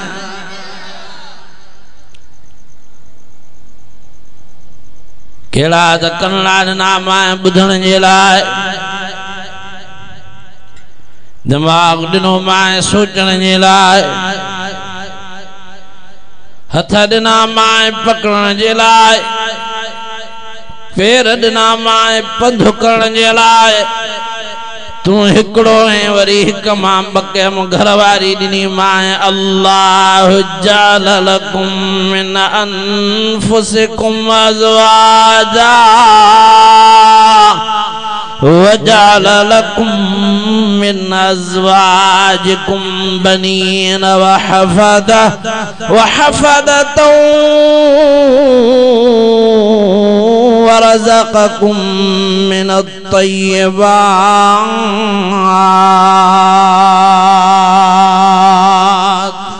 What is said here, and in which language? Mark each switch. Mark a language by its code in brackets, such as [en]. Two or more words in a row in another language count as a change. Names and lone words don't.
[sd] कहिड़ा त कन्ना ॾिना मां ॿुधण जे लाइ, दिमाग़ ॾिनो मां सोचण जे लाइ, हथ ॾिना मां पकड़ण जे लाइ, पेर ॾिना मां पंधु करण जे लाइ। तूं हिकिड़ो ऐं वरी हिक मां ॿ घरवारी ॾिनी मां। [ar] الله جعل لكم من أنفسكم أزواجا وجعل لكم من أزواجكم بنين وحفدة ورزقكم من الطيبات.